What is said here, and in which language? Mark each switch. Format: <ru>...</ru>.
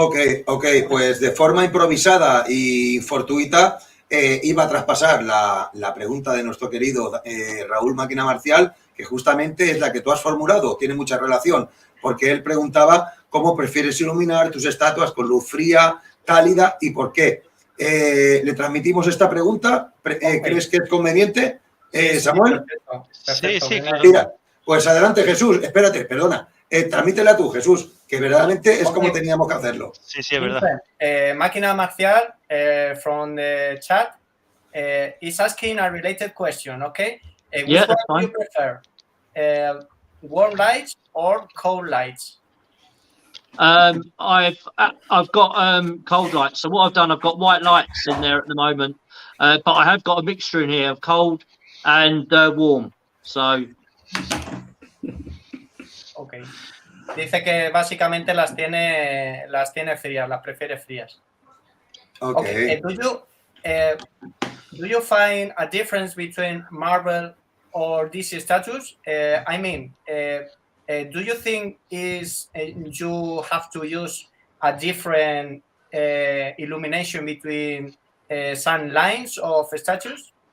<es>Ok, pues de forma improvisada y fortuita iba a traspasar la pregunta de nuestro querido Raúl Máquina Marcial, que justamente es la que tú has formulado, tiene mucha relación, porque él preguntaba cómo prefieres iluminar tus estatuas, con luz fría, cálida y por qué. ¿Le transmitimos esta pregunta? ¿Crees que es conveniente, Samuel? Perfecto. Sí, claro. Mira, pues adelante, Jesús. Espérate, perdona. Transmítela tú, Jesús, que verdaderamente es como teníamos que hacerlo. Sí, es verdad.</es> <en>Máquina Marcial from the chat is asking a related question, okay? Yeah, which that's one do you prefer? Warm lights or cold lights? I've got cold lights. So what I've done, I've got white lights in there at the moment, but I have got a mixture in here of cold and warm. So. Okay.</en> <es>Dice que básicamente las tiene frías, las prefiere frías.</es> <en>Okay. Do you find a difference between Marvel or DC statues? I mean, do you think you have to use a different illumination between some lines of statues?</en>